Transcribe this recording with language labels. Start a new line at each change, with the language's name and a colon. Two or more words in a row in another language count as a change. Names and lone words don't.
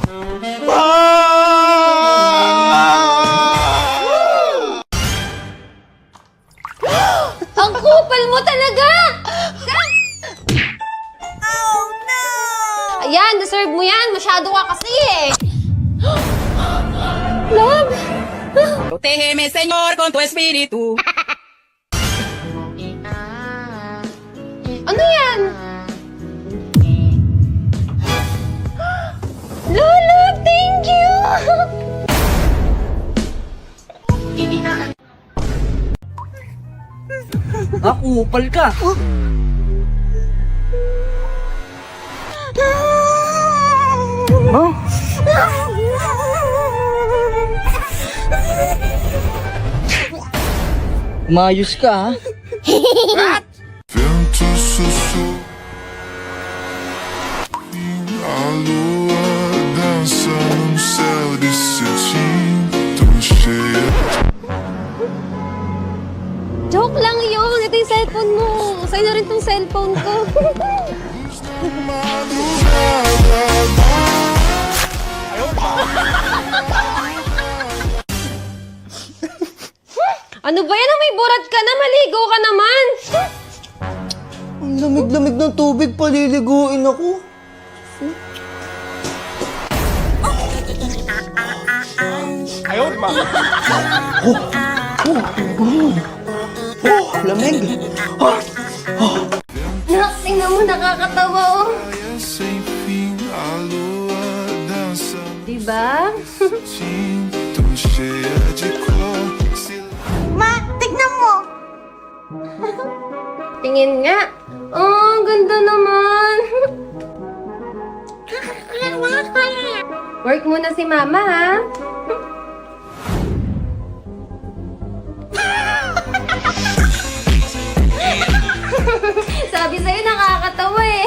Filipino: Ang kupal mo talaga! Oh no! Ayan, deserve mo yan! Masyado ka kasi eh! Love!
Spanish: Protégeme, Señor, con tu espíritu.
Filipino: Ano yan? Upal ka. Mayos ka, ha?
Portuguese: Vento sussurra a lua dança no céu de cetim, tão cheia.
Filipino: Joke lang yun. Ito yung cellphone mo. Sa'yo na rin tong cellphone ko. Ano ba yan? May burat ka na. Maligo ka naman. Ang lamig-lamig ng tubig, paliliguin ako. Lamig. Tingnan mo, nakakatawa oh.
Portuguese: Sem fim, a lua dança no
Filipino: Diba?
Portuguese: cetim, tão cheia de cor.
Filipino: Tingin nga. Oh, ang ganda naman. Work muna si mama, ha? Sabi sa'yo, nakakatawa eh.